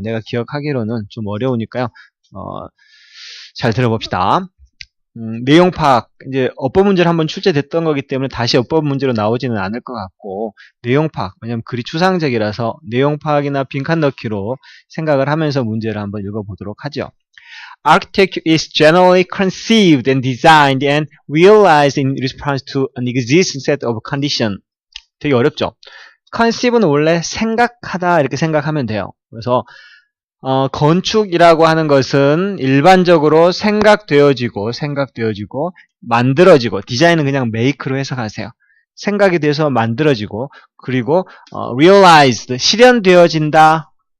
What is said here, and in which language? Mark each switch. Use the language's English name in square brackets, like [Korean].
[Korean] 내가 기억하기로는 좀 어려우니까요. 잘 들어봅시다. 내용 파악, 이제 어법 문제를 한번 출제됐던 거기 때문에 다시 어법 문제로 나오지는 않을 것 같고, 내용 파악, 왜냐면 글이 추상적이라서 내용 파악이나 빈칸 넣기로 생각을 하면서 문제를 한번 읽어보도록 하죠. [English] Architecture is generally conceived and designed and realized in response to an existing set of conditions. [Korean] 되게 어렵죠? conceive는 원래 생각하다 이렇게 생각하면 돼요. 그래서 건축이라고 하는 것은 일반적으로 생각되어지고 만들어지고, 디자인은 그냥 make로 해석하세요. 생각이 돼서 만들어지고, 그리고 realized, 실현되어진다.